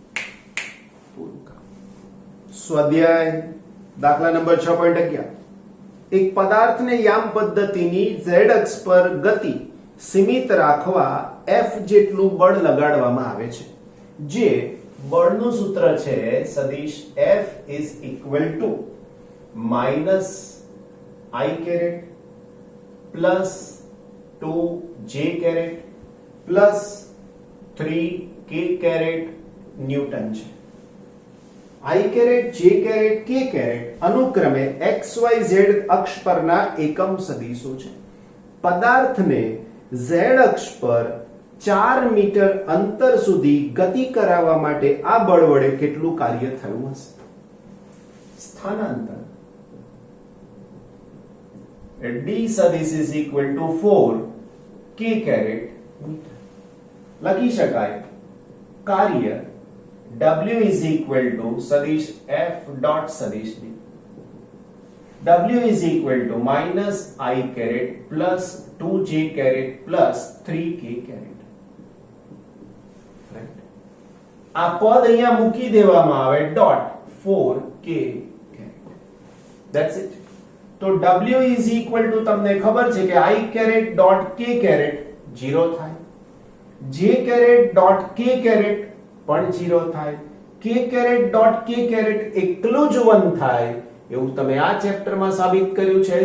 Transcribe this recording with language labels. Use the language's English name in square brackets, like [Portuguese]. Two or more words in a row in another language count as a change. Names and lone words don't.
[Gujarati] સ્વાધ્યાય દાખલા નંબર 6.11. એક પદાર્થને યામ પદ્ધતિની z અક્ષ પર ગતિ સીમિત રાખવા f જેટલું બળ લગાડવામાં આવે છે. જે બળનું સૂત્ર છે સદિશ f [English] is equal to minus I caret plus 2j caret plus 3k caret [Gujarati] ન્યૂટન છે. [English] I caret, j caret, k caret [Gujarati] અનુક્રમે xyz અક્ષ પરના એકમ સદિશો છે. પદાર્થને z અક્ષ પર 4 મીટર અંતર સુધી ગતિ કરાવવા માટે આ બળ વડે કેટલું કાર્ય થયું હશે? સ્થાનાંતર d સદિશ [English] is equal to 4k caret [Gujarati] મીટર. લખી શકાય કાર્ય W [English] is equal to [Gujarati] સદિશ f dot સદિશ d. [English] W is equal to minus I caret plus 2j caret plus 3k caret. Right? [Gujarati] આ પદ અહીંયા મૂકી દેવામાં આવે [English] dot 4k caret. That's it. [Gujarati] તો W [English] is equal to [Gujarati] તમને ખબર છે કે [English] I caret dot K caret [Gujarati] 0 થાય, [English] J caret dot K caret [Gujarati] પણ 0 થાય, [English] K caret dot K caret [Gujarati] એકલું જ 1 થાય. એવું તમે આ ચેપ્ટરમાં સાબિત કર્યું છે.